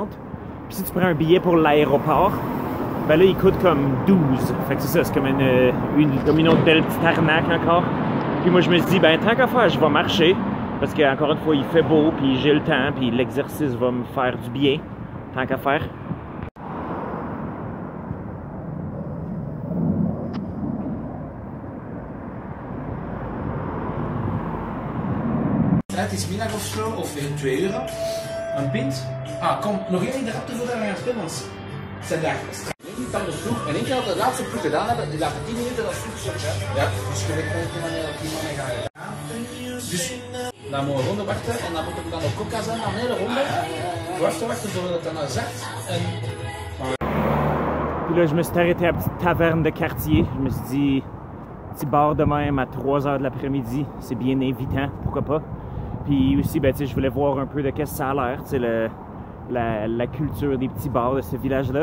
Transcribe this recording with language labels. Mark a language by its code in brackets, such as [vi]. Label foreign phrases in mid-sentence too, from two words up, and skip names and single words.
[fr] Puis si tu prends un billet pour l'aéroport, ben là il coûte comme 12. Fait que c'est ça, c'est comme une autre belle petite arnaque encore. Puis moi je me suis dit, ben tant qu'à faire, je vais marcher. Parce qu'encore une fois, il fait beau, puis j'ai le temps, puis l'exercice va me faire du bien. Tant qu'à faire. [nl] Het is middag of zo, of weer 2 €. Een pint. Ah, kom, nog één in de rapte voordat we gaan spelen, want het zijn daar niet aan de vroeg. En één keer dat we de laatste proef gedaan hebben, die laten 10 minuten dat stuk zo. Ja, dus je weet niet wanneer dat die mannen gaan. Dus dan moeten we een ronde wachten en dan moet ik dan op coca zijn, dan een hele ronde. Wachten, zodat het dan zakt. En... [fr] Puis là, je me suis arrêté à la petite taverne de quartier. Je me suis dit, petit bar de même à 3 h de l'après-midi, c'est bien invitant, pourquoi pas. Puis aussi, ben, je voulais voir un peu de qu'est-ce que ça a l'air, la culture des petits bars de ce village-là.